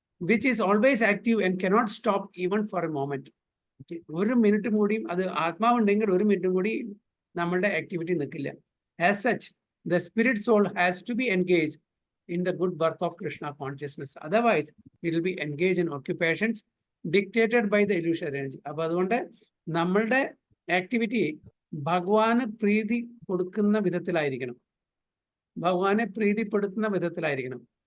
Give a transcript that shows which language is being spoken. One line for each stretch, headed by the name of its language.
English: Which is always active and cannot stop even for a moment.
Malayalam: ഒരു minute കൂടിയും അത് ആത്മാവുണ്ടെങ്കിൽ ഒരു മിനിറ്റും കൂടി നമ്മളുടെ ആക്ടിവിറ്റി നിൽക്കില്ല.
English: As such the spirit soul has to be engage in the good work of Krishna consciousness. Otherwise, it will be engaged in occupations dictated by the illusory energy.
Malayalam: അപ്പോൾ അതുകൊണ്ട് നമ്മളുടെ ആക്ടിവിറ്റി ഭഗവാന് പ്രീതി കൊടുക്കുന്ന വിധത്തിലായിരിക്കണം, ഭഗവാനെ പ്രീതിപ്പെടുത്തുന്ന വിധത്തിലായിരിക്കണം.